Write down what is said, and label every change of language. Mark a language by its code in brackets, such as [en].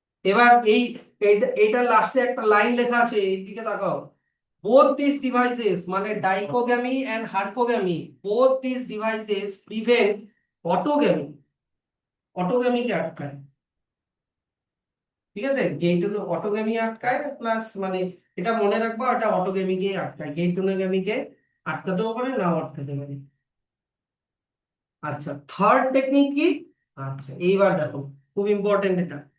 [bn] এবার এইটা লাস্টে একটা লাইন লেখা আছে, এইদিকে তাকাও। [en] both these devices [bn] মানে ডাইকোগ্যামি and হার্পোগ্যামি, [en] both these devices prevent autogamy. [bn] অটোগ্যামিকে আটকায়, ঠিক আছে? গেইট অটোগ্যামি আটকায় প্লাস মানে এটা মনে রাখবা, এটা অটোগ্যামিকে আটকায়, গেইটোনোগ্যামিকে আটকাতেও পারে, নাও আটকাতে পারে। আচ্ছা, থার্ড টেকনিক কি? আচ্ছা এইবার দেখো, খুব ইম্পর্টেন্ট এটা।